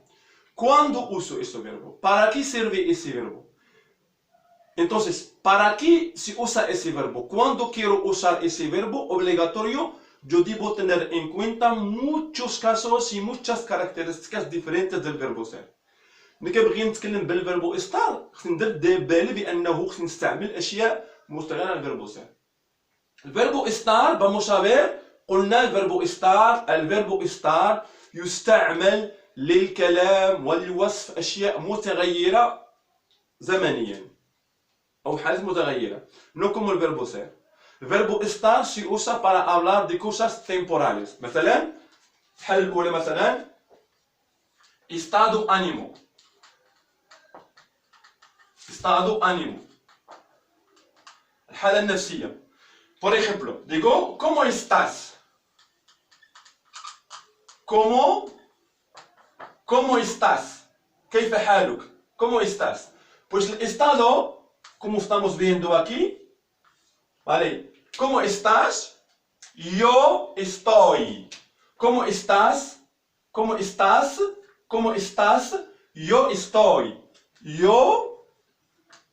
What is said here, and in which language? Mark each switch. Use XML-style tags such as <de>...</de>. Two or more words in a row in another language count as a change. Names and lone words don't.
<es>¿Cuándo uso ese verbo? ¿Para qué sirve ese verbo? Entonces, ¿para qué se usa ese verbo? Cuando quiero usar ese verbo obligatorio, yo debo tener en cuenta muchos casos y muchas características diferentes del verbo ser.</es> <ar>ملي كنبغي نتكلم بالفيربو استار خصني ندير بالي بانه خصني نستعمل اشياء مشتغله على الفيربو سير. الفيربو استار</ar> <es>vamos a ver</es> <ar>قلنا الفيربو استار يستعمل للكلام ولوصف اشياء متغيره زمنيا او حالات متغيره.</ar> <es>No como el verbo ser. El verbo estar se usa para hablar de cosas temporales.</es> <ar>مثلا الحالة الأولى مثلا</ar> <es>estado ánimo. Estado ánimo.</es> <ar>الحالة النفسية.</ar> <es>Por ejemplo, digo, ¿cómo estás? ¿Cómo estás?</es> <ar>كيف حالك?</ar> <es>¿Cómo estás? Pues el estado, como estamos viendo aquí, ¿vale? ¿Cómo estás? Yo estoy. ¿Cómo estás? ¿Cómo estás? ¿Cómo estás? Yo estoy.</es>